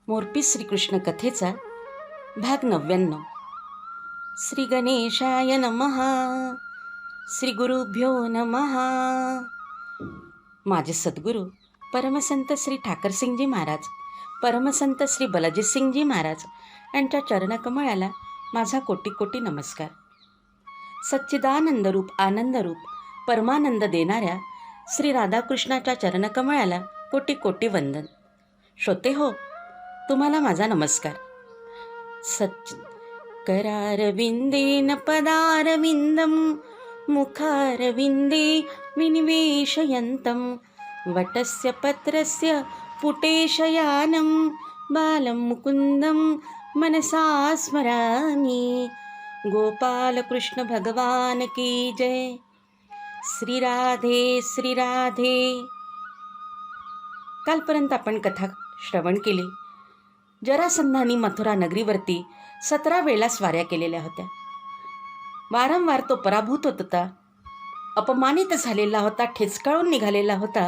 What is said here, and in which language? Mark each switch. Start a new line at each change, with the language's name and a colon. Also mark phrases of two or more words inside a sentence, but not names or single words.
Marathi: मोरपी श्रीकृष्ण कथेचा भाग 99.
Sanskrit: श्री गणेशाय नमः. श्री गुरुभ्यो नमः.
Marathi: माझे सद्गुरू परमसंत श्री ठाकरसिंगजी महाराज, परमसंत श्री बलजीतसिंगजी महाराज यांच्या चरणकमळाला माझा कोटी कोटी नमस्कार. सच्चिदानंदरूप आनंदरूप परमानंद देणाऱ्या श्री राधाकृष्णाच्या चरणकमळाला कोटी कोटी वंदन. श्रोते हो, तुम्हाला माझा नमस्कार.
Sanskrit: करारविंदेन पदारविंदम मुखारविंदे विनिवेशयन्तं वटस्य पत्रस्य पुटेशयानं बालं मुकुन्दं मनसा स्मरामि.
Hindi: गोपाल कृष्ण भगवान की जय. श्री राधे श्री राधे.
Marathi: कालपर्यंत आपण कथा श्रवण केली. जरासंधानी मथुरा नगरीवरती 17 वेळा स्वाऱ्या केलेल्या होत्या. वारंवार तो पराभूत होत होता, अपमानित झालेला होता, ठेचकाळून निघालेला होता.